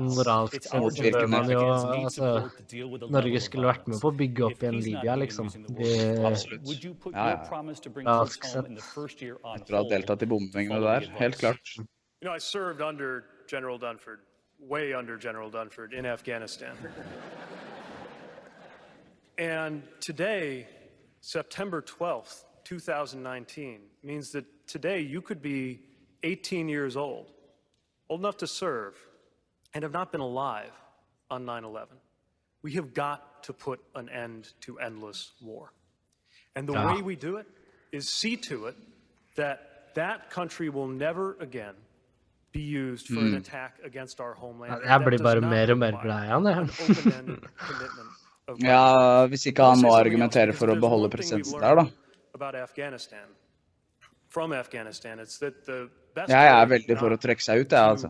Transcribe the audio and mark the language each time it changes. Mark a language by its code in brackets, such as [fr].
[no] moralsk sett så bør man jo, Norge skulle vært med på å bygge opp igjen Libya, liksom. Absolutt. Moralsk sett. Etter å ha deltatt I bombingene der, helt klart. [en] You know, I served under General Dunford, way under General Dunford in Afghanistan. And today, September 12th, 2019, means that today you could be 18 years old enough to serve, and have not been alive on 9/11. We have got to put an end to endless war. And the way we do it is see to it that that country will never again be used for an attack against our homeland. [no] Jeg blir bare mer og mer glad I han, Ja, hvis ikke han må argumentere for å beholde presensen der, da. Jeg veldig for å trekke seg ut, altså.